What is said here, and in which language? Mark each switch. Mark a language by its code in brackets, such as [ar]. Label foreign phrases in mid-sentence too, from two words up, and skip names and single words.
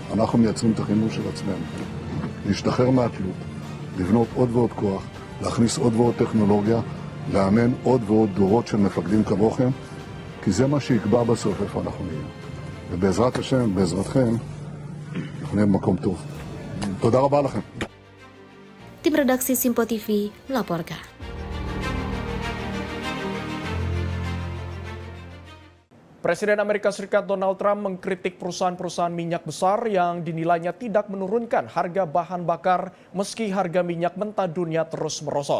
[he] אנחנו מייצרים את החימוש של עצמנו. להשתחרר מהתלות, לבנות עוד ועוד כוח, להכניס עוד ועוד טכנולוגיה, לאמן עוד ועוד דורות של מפקדים כמוכם, כי זה מה שיקבע בסוף איפה אנחנו נהיה. ובעזרת השם, בעזרתכם, אנחנו נהיה במקום טוב. תודה רבה לכם. [id] Tim redaksi Simpo TV melaporkan. Presiden Amerika Serikat Donald Trump mengkritik perusahaan-perusahaan minyak besar yang dinilainya tidak menurunkan harga bahan bakar meski harga minyak mentah dunia terus merosot.